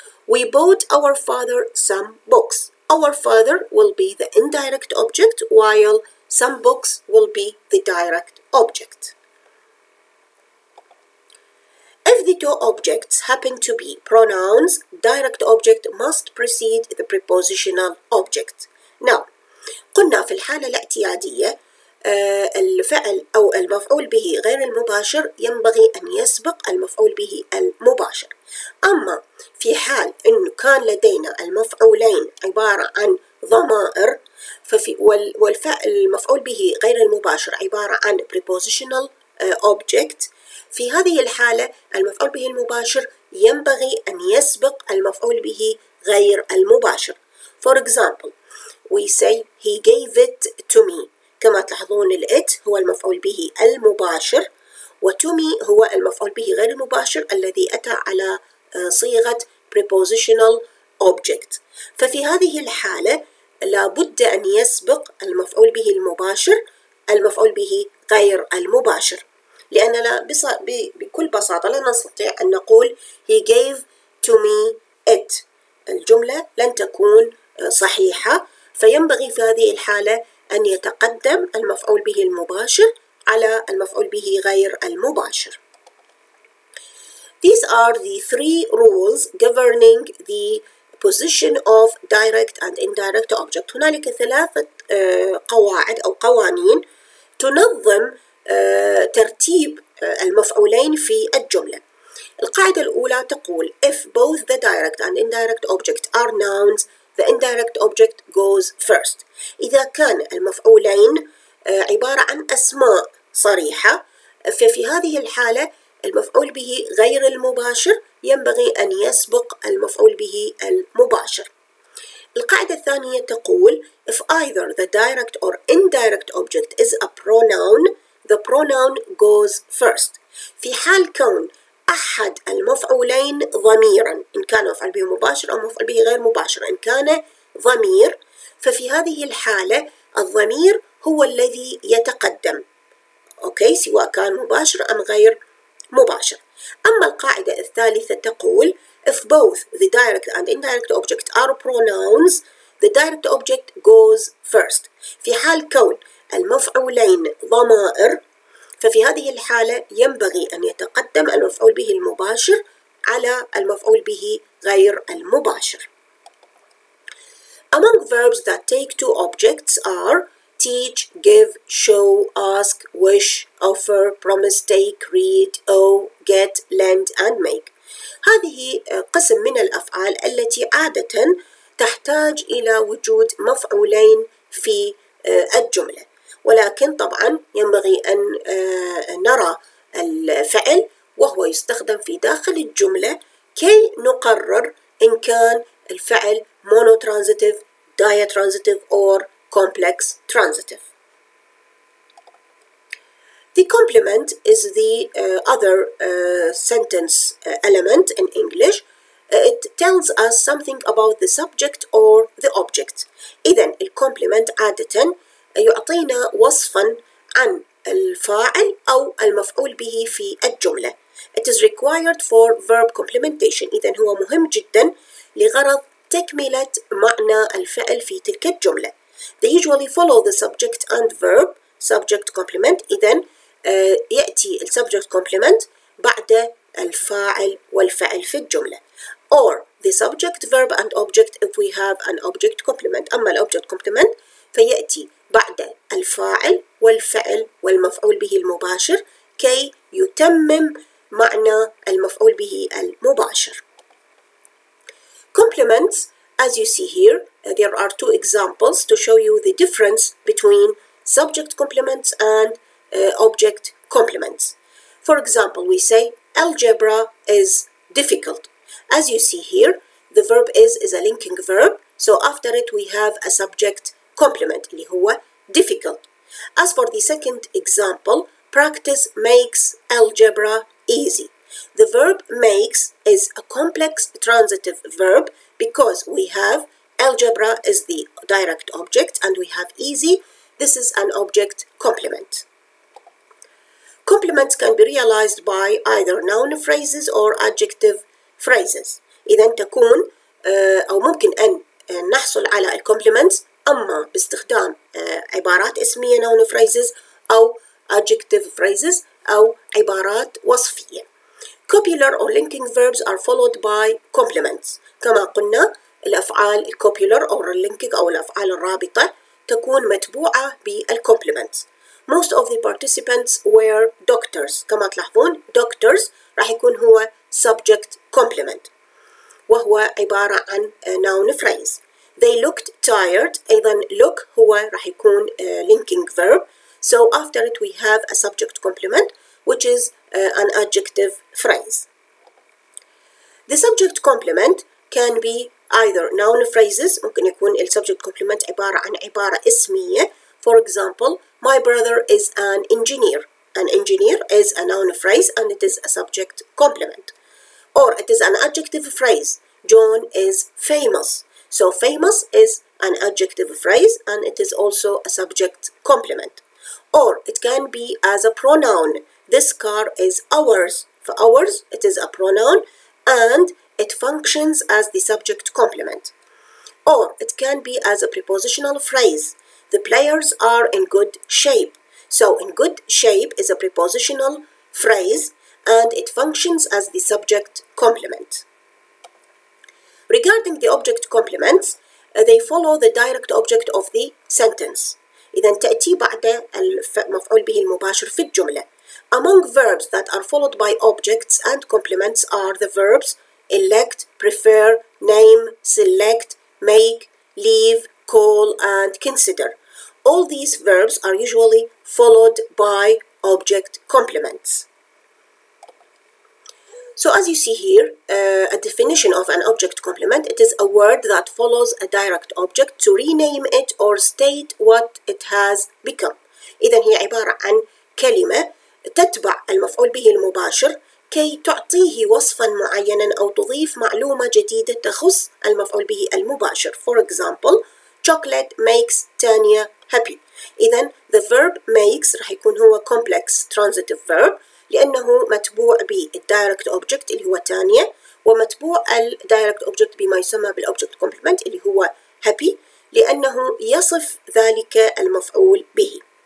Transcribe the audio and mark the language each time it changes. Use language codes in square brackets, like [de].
[en] We bought our father some books. Our father will be the indirect object while some books will be the direct object. If the two objects happen to be pronouns, direct object must precede the prepositional object. Now, [ar] قلنا في الحالة الاعتيادية الفعل أو المفعول به غير المباشر ينبغي أن يسبق المفعول به المباشر. أما في حال أنه كان لدينا المفعولين عبارة عن ضمائر والفعل المفعول به غير المباشر عبارة عن prepositional object، في هذه الحالة المفعول به المباشر ينبغي أن يسبق المفعول به غير المباشر. [en] For example, we say he gave it to me. [ar] كما تلاحظون ال it هو المفعول به المباشر و to me هو المفعول به غير المباشر الذي أتى على صيغة prepositional object. ففي هذه الحالة لابد أن يسبق المفعول به المباشر المفعول به غير المباشر، لأننا بكل بساطة لا نستطيع أن نقول [en] he gave to me it. [ar] الجملة لن تكون صحيحة فينبغي في هذه الحالة أن يتقدم المفعول به المباشر على المفعول به غير المباشر. [en] These are the three rules governing the position of direct and indirect object. [ar] هنالك ثلاثة قواعد أو قوانين تنظم ترتيب المفعولين في الجملة. القاعدة الأولى تقول [en] if both the direct and indirect object are nouns, the indirect object goes first. [ar] إذا كان المفعولين عبارة عن أسماء صريحة، ففي هذه الحالة المفعول به غير المباشر ينبغي أن يسبق المفعول به المباشر. القاعدة الثانية تقول [en] if either the direct or indirect object is a pronoun, the pronoun goes first. [ar] في حال كون أحد المفعولين ضميرا، إن كان مفعول به مباشر أو مفعول به غير مباشر، إن كان ضمير ففي هذه الحالة الضمير هو الذي يتقدم، أوكي، سواء كان مباشر أم غير مباشر. أما القاعدة الثالثة تقول [en] if both the direct and indirect object are pronouns, the direct object goes first. [ar] في حال كون المفعولين ضمائر ففي هذه الحالة ينبغي أن يتقدم المفعول به المباشر على المفعول به غير المباشر. [en] Among verbs that take two objects are teach, give, show, ask, wish, offer, promise, take, read, owe, get, lend and make. [ar] هذه قسم من الأفعال التي عادة تحتاج إلى وجود مفعولين في الجملة، ولكن طبعا ينبغي أن نرى الفعل وهو يستخدم في داخل الجملة كي نقرر إن كان الفعل monotransitive, diatransitive or complex transitive. [en] The complement is the other sentence element in English. It tells us something about the subject or the object. [ar] إذن الcomplement عادة يعطينا وصفا عن الفاعل أو المفعول به في الجملة. [en] It is required for verb complementation. [ar] إذن هو مهم جدا لغرض تكملة معنى الفعل في تلك الجملة. [en] They usually follow the subject and verb, subject complement. [ar] إذن يأتي ال subject complement بعد الفاعل والفعل في الجملة. [en] Or the subject, verb and object if we have an object complement. [ar] أما ال object complement فيأتي بعد الفاعل والفعل والمفعول به المباشر كي يتمم معنى المفعول به المباشر. [en] Complements, as you see here, there are two examples to show you the difference between subject complements and object complements. For example, we say algebra is difficult. As you see here, the verb is a linking verb, so after it we have a subject complement [ar] اللي هو [en] difficult. As for the second example, practice makes algebra easy. The verb makes is a complex transitive verb because we have algebra is the direct object and we have easy. This is an object complement. Complements can be realized by either noun phrases or adjective phrases. [ar] إذا تكون أو ممكن أن نحصل على الcomplements أما باستخدام عبارات اسمية noun phrases أو adjective phrases أو عبارات وصفية. [en] Copular or linking verbs are followed by complements. [ar] كما قلنا الأفعال copular أو linking أو الأفعال الرابطة تكون متبوعة بالcomplements. [en] Most of the participants were doctors. [ar] كما تلاحظون doctors راح يكون هو subject complement وهو عبارة عن noun phrase. [en] They looked tired. [ar] أيضا [en] look [ar] هو راح يكون [en] linking verb. So after it we have a subject complement which is an adjective phrase. The subject complement can be either noun phrases. [ar] ممكن يكون ال subject complement عبارة عن عبارة اسمية. [en] For example, my brother is an engineer. An engineer is a noun phrase and it is a subject complement. Or it is an adjective phrase. John is famous. So famous is an adjective phrase and it is also a subject complement. Or it can be as a pronoun. This car is ours. For ours, it is a pronoun and it functions as the subject complement. or it can be as a prepositional phrase. The players are in good shape. So in good shape is a prepositional phrase and it functions as the subject complement. Regarding the object complements, they follow the direct object of the sentence. [ar] إذا تأتي بعد المفعول به المباشر في الجملة. [en] Among verbs that are followed by objects and complements are the verbs elect, prefer, name, select, make, leave, call, and consider. All these verbs are usually followed by object complements. So as you see here, a definition of an object complement, it is a word that follows a direct object to rename it or state what it has become. [ar] إذن هي عبارة عن كلمة تتبع المفعول به المباشر كي تعطيه وصفا معينا أو تضيف معلومة جديدة تخص المفعول به المباشر. [en] For example, chocolate makes Tanya happy. [ar] إذن [en] the verb makes [ar] راح يكون هو complex transitive verb لأنه متبوع بالdirect object اللي هو تانية، ومتبوع الdirect object بما يسمى بالobject complement اللي هو happy لأنه يصف ذلك المفعول به.